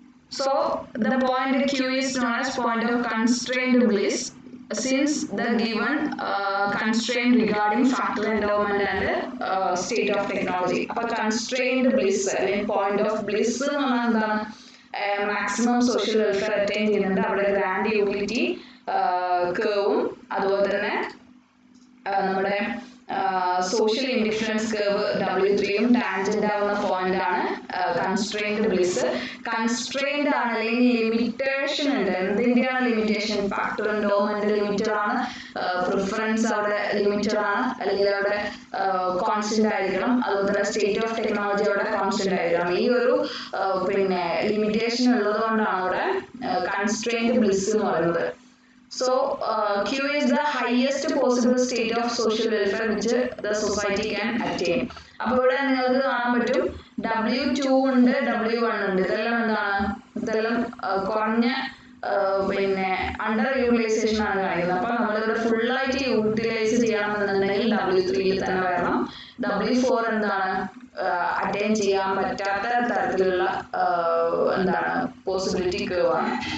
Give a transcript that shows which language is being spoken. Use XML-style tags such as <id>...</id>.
<en>So the point Q is known as point of constrained bliss, since the given constraint regarding factor endowment and state of technology.</en> <ml>Appo constrained bliss അല്ലെങ്കിൽ point of bliss എന്ന് പറഞ്ഞാൽ എന്താണ്, maximum social welfare attain ചെയ്യുന്നുണ്ട്. അവിടെ grand utility കർവും അതുപോലെ തന്നെ നമ്മുടെ social indifference curve W3യും tangent ആവുന്ന പോയിന്റ് ആണ് കൺസ്ട്രെയിൻഡ് ബ്ലിസ്. കൺസ്ട്രെയിൻഡ് ആണ്, അല്ലെങ്കിൽ ലിമിറ്റേഷൻ ഉണ്ട്. എന്തിന്റെയാണ് ലിമിറ്റേഷൻ, ഫാക്ടർ എൻഡോമെന്റ് ലിമിറ്റഡ് ആണ്, പ്രിഫറൻസ് അവിടെ ലിമിറ്റഡ് ആണ്, അല്ലെങ്കിൽ അവിടെ കോൺസ്റ്റന്റ് ആയിരിക്കണം, അതുപോലെ തന്നെ സ്റ്റേറ്റ് ഓഫ് ടെക്നോളജി അവിടെ കോൺസ്റ്റന്റ് ആയിരിക്കണം. ഈ ഒരു പിന്നെ ലിമിറ്റേഷൻ ഉള്ളത് കൊണ്ടാണ് അവിടെ കൺസ്ട്രെയിൻഡ് ബ്ലിസ് എന്ന് പറയുന്നത്.</ml> <en>So Q is the highest possible state of social welfare which the society can attain.</en> <ml>അപ്പോൾ ഇവിടെ നിങ്ങൾക്ക് കാണാൻ പറ്റും W2 ഉണ്ട്, W1 ഉണ്ട്. ഇതെല്ലാം എന്താണ്, ഇതെല്ലാം കുറഞ്ഞ പിന്നെ അണ്ടർ യൂട്ടിലൈസേഷൻ ആണ് കാണിക്കുന്നത്. അപ്പൊ നമ്മളിവിടെ ഫുൾ ആയിട്ട് യൂട്ടിലൈസ് ചെയ്യണമെന്നുണ്ടെങ്കിൽ W3യിൽ തന്നെ വരണം. W4 എന്താണ് അറ്റൈൻ ചെയ്യാൻ പറ്റാത്ത തരത്തിലുള്ള എന്താണ് പോസിബിലിറ്റി കർവ് ആണ്.</ml>